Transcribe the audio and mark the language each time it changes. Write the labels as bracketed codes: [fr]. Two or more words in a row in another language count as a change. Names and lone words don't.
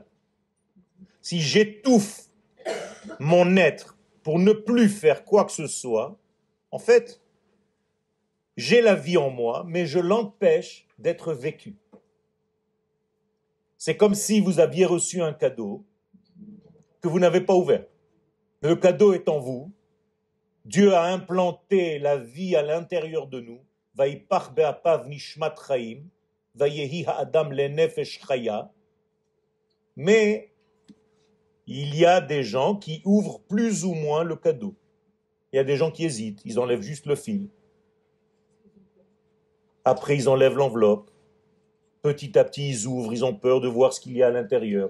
[fr] Si j'étouffe mon être pour ne plus faire quoi que ce soit, en fait, j'ai la vie en moi, mais je l'empêche d'être vécue. C'est comme si vous aviez reçu un cadeau que vous n'avez pas ouvert. Le cadeau est en vous. Dieu a implanté la vie à l'intérieur de nous. [he] ויפח באפיו נשמת חיים ויהי האדם לנפש חיה. [fr] Mais il y a des gens qui ouvrent plus ou moins le cadeau. Il y a des gens qui hésitent, ils enlèvent juste le fil. Après, ils enlèvent l'enveloppe. Petit à petit, ils ouvrent, ils ont peur de voir ce qu'il y a à l'intérieur.